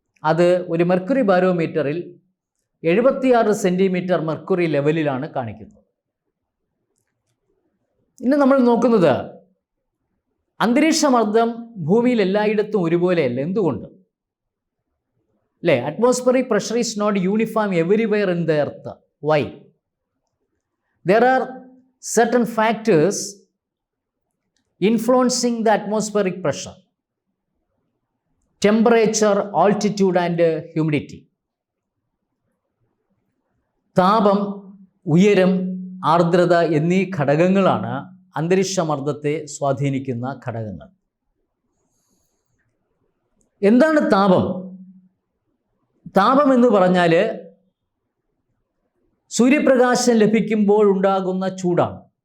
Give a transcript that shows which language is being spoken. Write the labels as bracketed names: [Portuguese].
[Malayalam] അത് ഒരു mercury ബാരോമീറ്ററിൽ 76 centimetre mercury ലെവലിലാണ് കാണിക്കുന്നത്. ഇനി നമ്മൾ നോക്കുന്നത് അന്തരീക്ഷ മർദ്ദം ഭൂമിയിൽ എല്ലായിടത്തും ഒരുപോലെയല്ല. എന്തുകൊണ്ട്? അല്ലേ? [English] Atmospheric pressure is not uniform everywhere in the earth. Why? There are certain factors influencing the atmospheric pressure, temperature, altitude and humidity. [Malayalam] താപം, ഉയരം, ആർദ്രത എന്നീ ഘടകങ്ങളാണ് അന്തരീക്ഷ മർദ്ദത്തെ സ്വാധീനിക്കുന്ന ഘടകങ്ങൾ. എന്താണ് താപം? താപം എന്ന് പറഞ്ഞാൽ സൂര്യപ്രകാശം ലഭിക്കുമ്പോൾ ഉണ്ടാകുന്ന ചൂടാണ്.